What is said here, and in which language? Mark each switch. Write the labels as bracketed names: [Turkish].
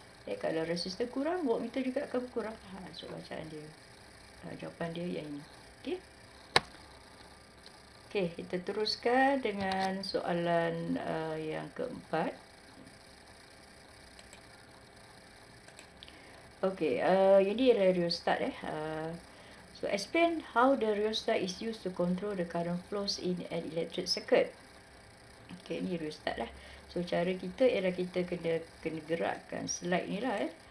[Malay] Kalau resistance kurang, voltmeter juga akan berkurang. So bacaan dia, jawapan dia yang ini. Okey. Okey, kita teruskan dengan soalan yang keempat. Okey, ini adalah rheostat. [English] So explain how the rheostat is used to control the current flows in an electric circuit. [Malay] Okey, ni rheostat lah. So cara kita ialah kita kena gerakkan slide ni lah.